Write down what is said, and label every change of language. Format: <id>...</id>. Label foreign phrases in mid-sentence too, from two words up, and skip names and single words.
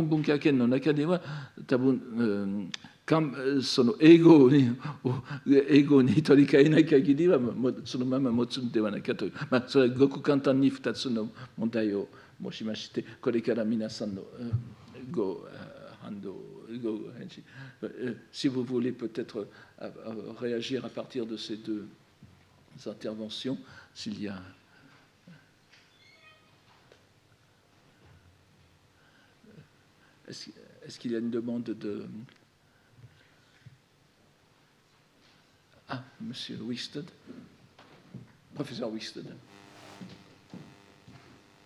<ja>文化圏の中では多分、その英語に取り替えない限りはそのまま持つのではないかという、それはごく簡単に2つの問題を申しまして、これから皆さんのご返事、</ja> <fr>si vous voulez peut-être réagir à partir de ces deux interventions, s'il y a... Est-ce qu'il y a une demande de... Ah, Monsieur Wisted, Professeur Wisted.</fr>